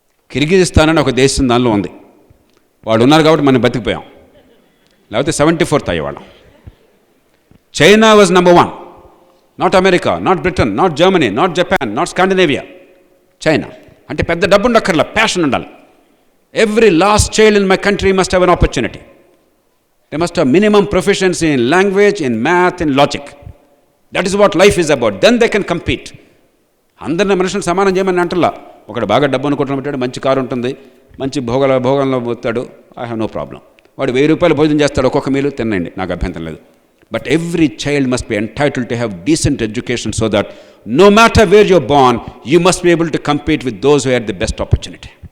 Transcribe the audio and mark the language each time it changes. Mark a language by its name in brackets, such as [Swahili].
[Telugu] కిర్గిజిస్తాన్ అని ఒక దేశం దానిలో ఉంది. వాళ్ళు ఉన్నారు కాబట్టి మనం బతికిపోయాం, లేకపోతే 74th అయ్యేవాళ్ళం. [English] China was number 1. Not America, not Britain, not Germany, not Japan, not Scandinavia. China. [Telugu] అంటే పెద్ద డబ్బు ఉండక్కర్లా, ప్యాషన్ ఉండాలి. [English] Every last child in my country must have an opportunity. They must have minimum proficiency in language, in math, in logic. That is what life is about. Then they can compete. [Telugu] అందరిని మనుషులు సమానం చేయమని అంటలా. ఒకడు బాగా డబ్బు అనుకుంటున్న పెట్టాడు, మంచి కారు ఉంటుంది, మంచి భోగంలో పోతాడు, [English] I have no problem. [Telugu] వాడు 1000 రూపాయలు భోజనం చేస్తాడు, ఒక్కొక్క మీలు తినండి, నాకు అభ్యంతరం లేదు. [English] But every child must be entitled to have decent education so that no matter where you're born, you must be able to compete with those who have the best opportunity.